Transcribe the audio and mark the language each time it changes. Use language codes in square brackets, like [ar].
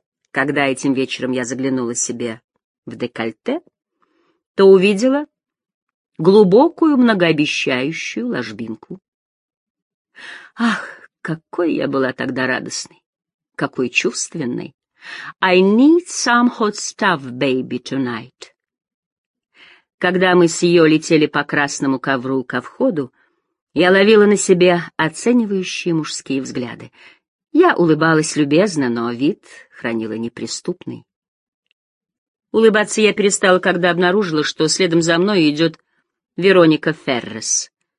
[ru] Когда этим вечером я заглянула себе в декольте, то увидела глубокую многообещающую ложбинку. Ах, какой я была тогда радостной, какой чувственной. [en] I need some hot stuff, baby, tonight. [ru] Когда мы с ее летели по красному ковру ко входу, я ловила на себе оценивающие мужские взгляды. Я улыбалась любезно, но вид хранила неприступный. Улыбаться я перестала, когда обнаружила, что следом за мной идет Вероника Феррес.